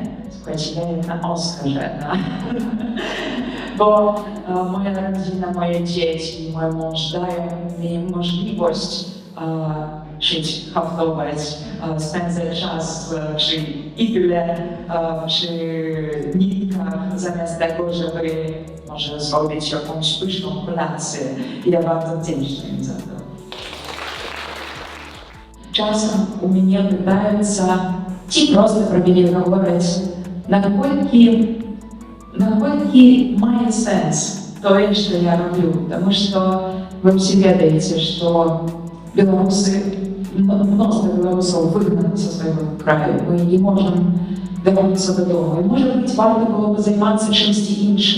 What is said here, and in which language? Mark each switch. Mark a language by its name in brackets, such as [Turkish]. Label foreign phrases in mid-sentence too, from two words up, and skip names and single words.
[Polish] Słuchajcie, ja jestem oskarżona, bo moja rodzina, moje dzieci, mój mąż dają mi możliwość uczyć, haftować, spędzać czas przy igle, przy nitkach, zamiast tego, żeby może zrobić jakąś pyszną kolację. I ja bardzo wdzięczna im za to. [Russian] Czasem у меня пытаются просто про меня говорить, [Ukrainian] наскільки має сенс то, що я роблю. Тому що ви всі ведаєте, що білоруси, [Russian] множество білорусов [Ukrainian] вигнано зі свого краю. Ми не можемо вернутися додому. І, може бути, варто було б займатися чимось іншим.